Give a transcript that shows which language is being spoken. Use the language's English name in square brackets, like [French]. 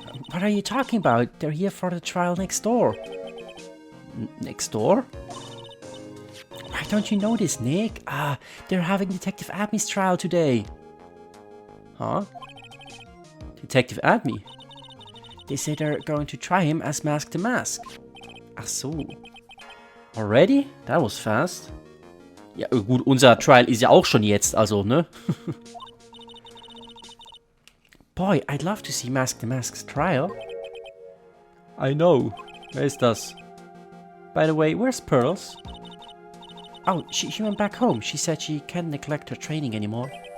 [English] What are you talking about? They're here for the trial next door. Next door? Why don't you know this, Nick? They're having Detective Admi's trial today. Huh? Detective Admi? They say they're going to try him as Mask the Mask. [German] Ach so. [English] Already? That was fast. [German] Ja, gut, unser Trial ist ja auch schon jetzt, also, ne? [English] Boy, I'd love to see Mask the Mask's trial. I know. [German] Wer ist das? [English] By the way, where's Pearls? Oh, she went back home. She said she can't neglect her training anymore.